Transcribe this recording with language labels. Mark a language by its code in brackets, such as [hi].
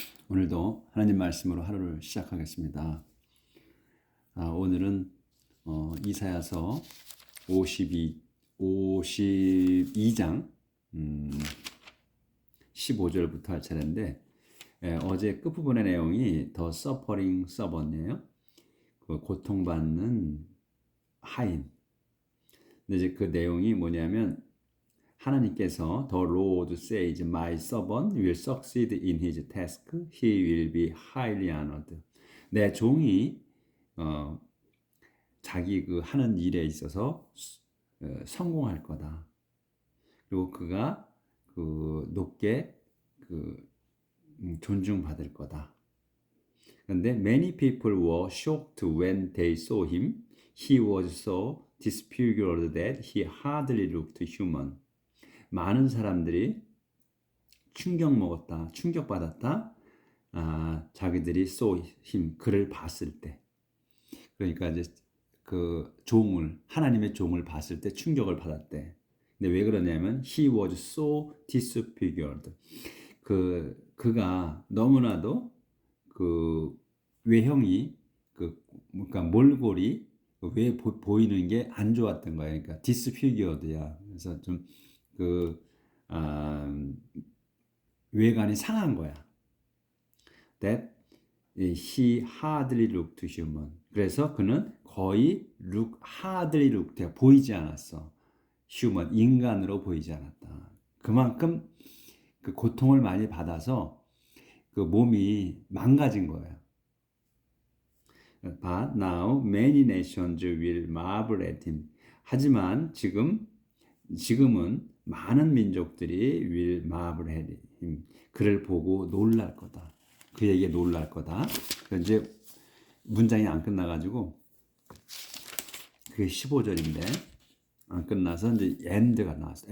[ko] 오늘도 하나님 말씀으로 하루를 시작하겠습니다. 오늘은 이사야서 52장 15절부터 할 차례인데, 어제 끝부분의 내용이 [en] The Suffering Servant [ko] 이에요. 그 고통받는 하인. 근데 이제 그 내용이 뭐냐면, 하나님께서 [en] The Lord says, My servant will succeed in his task. He will be highly honored. [ko] 내 종이 자기 그 하는 일에 있어서 성공할 거다. 그리고 그가 그 높게 존중받을 거다. 그런데 [en] many people were shocked when they saw him. He was so disfigured that he hardly looked human. [ko] 많은 사람들이 충격 먹었다, 충격받았다. 자기들이 그를 봤을 때. 그러니까 이제 그 하나님의 종을 봤을 때 충격을 받았대. 근데 왜 그러냐면 [en] he was so disfigured. [ko] 그가 너무나도 그 외형이 그러니까 몰골이 왜 보이는 게 안 좋았던 거야. 그러니까 disfigured야. 그래서 그 아, 외관이 상한 거야. [en] That he hardly looked human. [ko] 그래서 그는 거의 [en] hardly looked, [ko] 보이지 않았어. human, 인간으로 보이지 않았다. 그만큼 그 고통을 많이 받아서 그 몸이 망가진 거예요. [en] But now many nations will marvel at him. [ko] 하지만 지금은 많은 민족들이 [en] will marvel at him. [ko] 그를 보고 놀랄 거다. 그에게 놀랄 거다. 이제 문장이 안 끝나가지고 그게 15절인데 안 끝나서 이제 end가 나왔어.